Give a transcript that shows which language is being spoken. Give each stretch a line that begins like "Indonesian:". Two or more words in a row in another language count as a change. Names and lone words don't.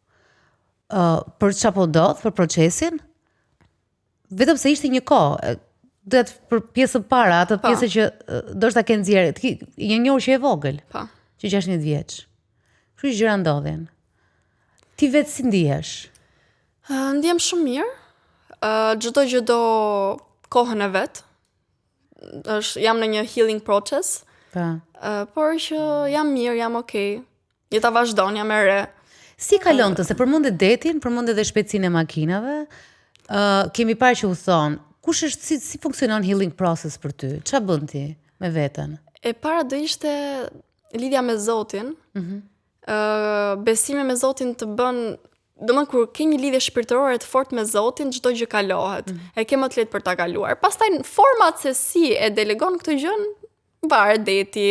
Albanian: Për çfarë po ndodh, për procesin. Vetëm se ishte një kohë, duhet për pjesën para, atë pjesë që ndoshta ke nxjerrë, një njohur që e vogël. Po. Që 16 vjeç. Kështu gjëra ndodhin. Ti vetë si ndihesh? Ndjem shumë mirë. Çdo gjë do kohën e vet. Jam në një
English: healing process.
Albanian: Por që jam mirë, jam okay. Jeta vazhdon, jam e re. Si kalon të, se përmendet detin, përmendet edhe shpejtësinë e makinave. Kemi parë që u thon, kush është si funksionon
English: healing process
Albanian: për ty? Ç'a bën ti me veten? E para do ishte lidhja me Zotin. Besimi me Zotin të bën, domethënë kur ke një lidhje shpirtërore të fortë me Zotin, çdo gjë kalohet. E ke më të lehtë për ta kaluar. Pastaj format se si e delegon këtë gjë varet deti.